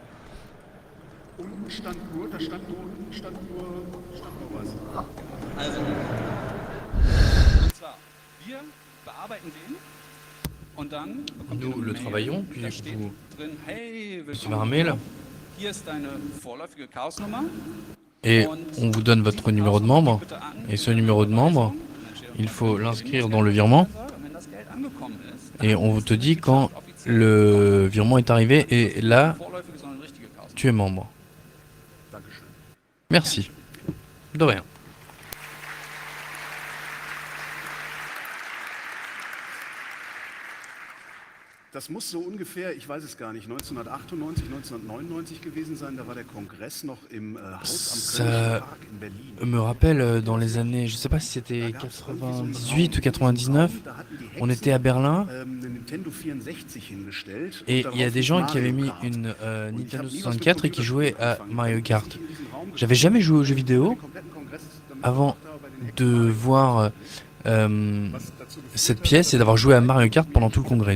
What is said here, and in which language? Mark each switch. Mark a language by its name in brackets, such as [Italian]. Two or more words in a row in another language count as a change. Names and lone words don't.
[French] Nous le travaillons, puis vous recevez un mail et on vous donne votre numéro de membre. Et ce numéro de membre, il faut l'inscrire dans le virement. Et on te dit quand le virement est arrivé et là, tu es membre. Merci. De rien. [German] Das muss so ungefähr, ich weiß es gar nicht, 1998, 1999 gewesen sein. Da war der Kongress noch im Haus am Kölnischen Park in Berlin. [French] Me rappelle dans les années, je sais pas si c'était 98 ou 99, on était à Berlin et il y a des gens qui avaient mis une Nintendo 64 et qui jouaient à Mario Kart. J'avais jamais joué aux jeux vidéo avant de voir cette pièce et d'avoir joué à Mario Kart pendant tout le congrès.